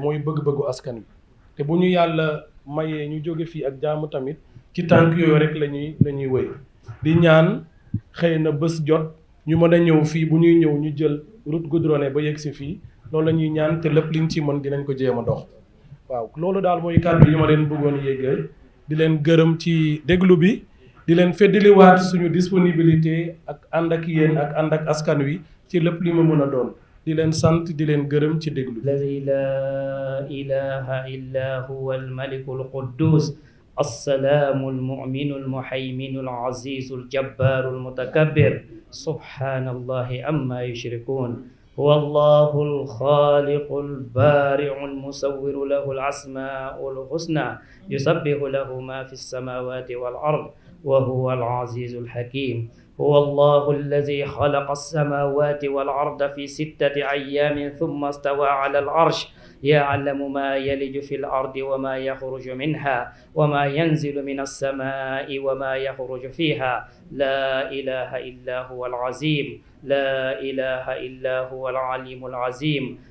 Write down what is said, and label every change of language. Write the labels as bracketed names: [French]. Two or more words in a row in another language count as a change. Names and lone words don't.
[Wolof] mooy bëgg-bëggu askan wi te bu ñu yàlla mayee ñu jóge fii ak jàmm tamit ci tànk yooyu rek la ñuy wëy di ñaan xëy na bés jot ñu mën a ñëw fii bu ñuy ñëw ñu jël [French] route goudronnée [Wolof] ba yegg si fii loolu la ñuy ñaan te lépp liñ ci mën dinañ ko jéem a dox waaw loolu daal mooy kàddu yi ma leen bëggoon yéegee di leen gërëm ci déglu bi di leen feddaliwaat suñu disponibilité ak ànd ak yéen ak ànd ak askan wi ci lépp li ma mën a doon di leen sant di leen gërëm ci déglu. [Arabic] الذي لا إله إلا هو الملك القدوس السلام المؤمن المهيمن العزيز الجبار المتكبر سبحان الله عما يشركون هو الله الخالق البارع المصور له الأسماء الحسنى يسبح له ما في السماوات والأرض وهو العزيز الحكيم هو الله الذي خلق السماوات والأرض في 6 أيام ثم استوى على العرش يعلم ما يلج في الأرض وما يخرج منها وما ينزل من السماء وما يخرج فيها لا إله إلا هو العظيم لا إله إلا هو العليم العظيم